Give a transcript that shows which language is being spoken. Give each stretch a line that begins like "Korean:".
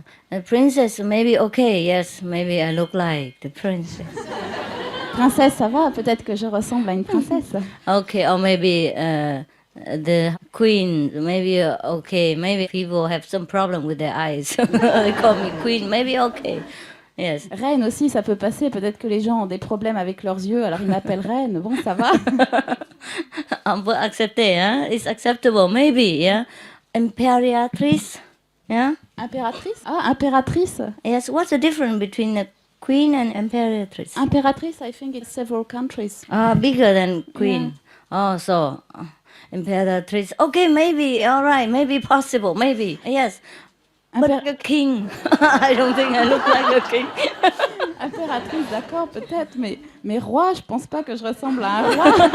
English: The princess, maybe okay, yes, maybe I look like the princess.
French: Princesse, ça va, peut-être que je ressemble à une princesse.
English: Okay, or maybe the queen, maybe okay, maybe people have some problem with their eyes. They call me queen, maybe okay. Yes.
French: Reine aussi, ça peut passer. Peut-être que les gens ont des problèmes avec leurs yeux, alors ils m'appellent reine. Bon, ça va. On peut accepter, hein?
English: It's acceptable, maybe, yeah. Imperatrice, yeah.
French: Impératrice? Ah, impératrice.
English: Yes. What's the difference between a queen and imperatrice? Impératrice, I think it's several countries. Bigger than queen. Yeah. Oh, so imperatrice. Okay, maybe. All right, maybe possible. Maybe. Yes. But like a king. I don't think I look like a king.
French: Impératrice, d'accord, peut-être, mais roi, je pense pas que je ressemble à un roi.